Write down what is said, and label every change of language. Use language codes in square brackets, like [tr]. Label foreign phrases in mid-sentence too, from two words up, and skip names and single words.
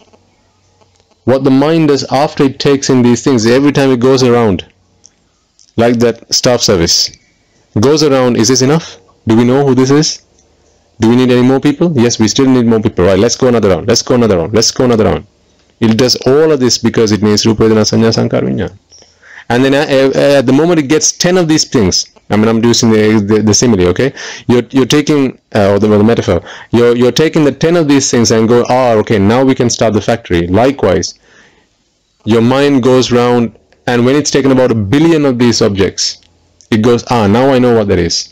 [en] What the mind does after it takes in these things, every time it goes around, like that staff service, goes around, is this enough? Do we know who this is? Do we need any more people? Yes, we still need more people. Right, let's go another round. Let's go another round. Let's go another round. It does all of this because it needs [pi] rupa vedana sanya sankara vinyana. [en] And then at the moment it gets 10 of these things, I mean, I'm using the simile, okay? You're taking, or the metaphor, you're taking the 10 of these things and go, okay, now we can start the factory. Likewise, your mind goes round, and when it's taken about 1 billion of these objects, it goes, now I know what that is.